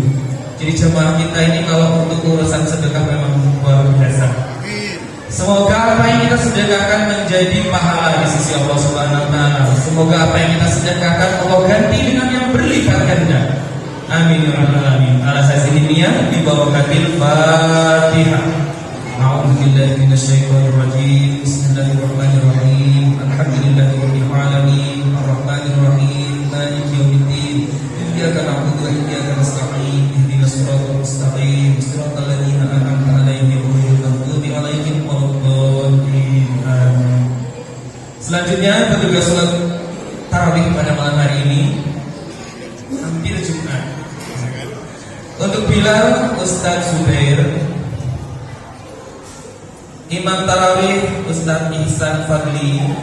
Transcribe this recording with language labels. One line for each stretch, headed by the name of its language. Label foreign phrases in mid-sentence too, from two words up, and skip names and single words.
Indonesian: Jadi jemaah kita ini kalau untuk urusan sedekah memang luar biasa. Semoga apa yang kita sedekahkan menjadi pahala di sisi Allah
Arabic: سبحانه وتعالى.
Indonesian: Semoga apa yang kita sedekahkan Allah ganti dengan yang berlipat ganda.
Arabic: آمين يا رب العالمين. على هذه النية ببركة الفاتحة. أعوذ بالله من الشيطان الرجيم. بسم الله الرحمن الرحيم. الحمد لله رب العالمين. الرحمن الرحيم. مالك يوم الدين. إياك نعبد وإياك نستعين. اهدنا الصراط المستقيم. صراط الذين أنعمت عليهم غير المغضوب عليهم ولا الضالين. Amin.
Indonesian: Selanjutnya petugas salat tarawih pada malam hari ini hampir Jumat. Untuk Bilal, Ustadz Zubair. Imam tarawih Ustadz Ihsan Fadli.